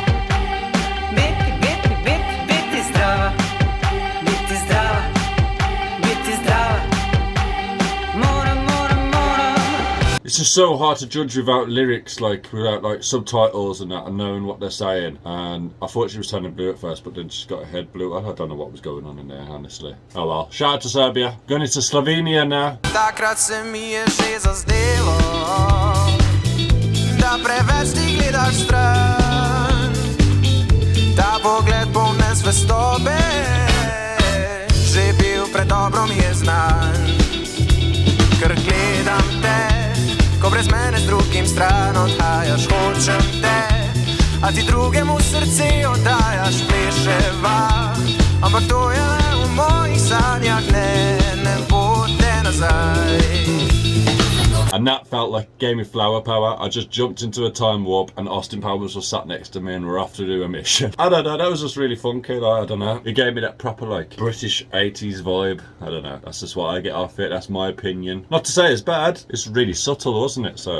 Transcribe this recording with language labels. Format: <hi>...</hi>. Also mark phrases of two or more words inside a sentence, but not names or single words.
<sl>Biti zdrava, biti zdrava, biti zdrava. Moram.</sl> <en>It's just so hard to judge without lyrics, like without like subtitles and that, and knowing what they're saying. And I thought she was turning blue at first, but then she's got her head blue. I don't know what was going on in there, honestly. Oh well. Shout out to Serbia. Going into Slovenia now.</en> <sl>Takrat se mi je že zazdelo, da preveč ti gledaš stran. Ta pogled poln nezvestobe, že bil predobro mi je znan. Ker gledam te, ko brez mene z drugim stran odhajaš, hočem te, a ti drugemu srce oddajaš, pleševa. Ampak to je le v mojih sanjah, ne bo te nazaj.</sl> <en>And that felt like gave me flower power. I just jumped into a time warp and Austin Powers was sat next to me and we're off to do a mission. I don't know, that was just really funky, like, I don't know. It gave me that proper like British 80s vibe. I don't know, that's just what I get off it, that's my opinion. Not to say it's bad, it's really subtle, wasn't it?</en>